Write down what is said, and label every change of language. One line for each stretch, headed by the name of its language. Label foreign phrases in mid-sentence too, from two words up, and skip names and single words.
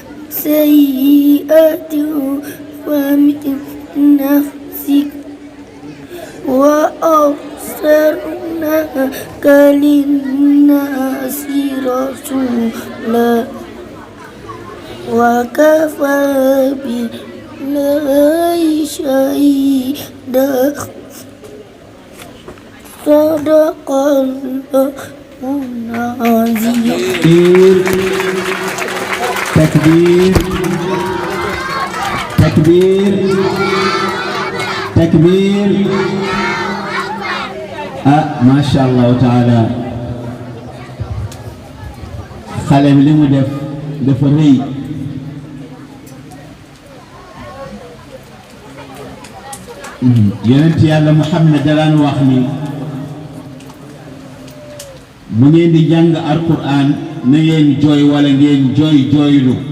Arabic: سيئة فمن نفسك وأرسلناك للناس رسولا وكفى بالله شهيدا صدق الله العظيم. تكبير تكبير تكبير. ما شاء الله تعالى
Wolof: xale bi li mu def dafa rëy yonent yàlla Muhammad daan wax ni bu ngeen di jàng alquran na ngeen jooy wala ngeen jooylu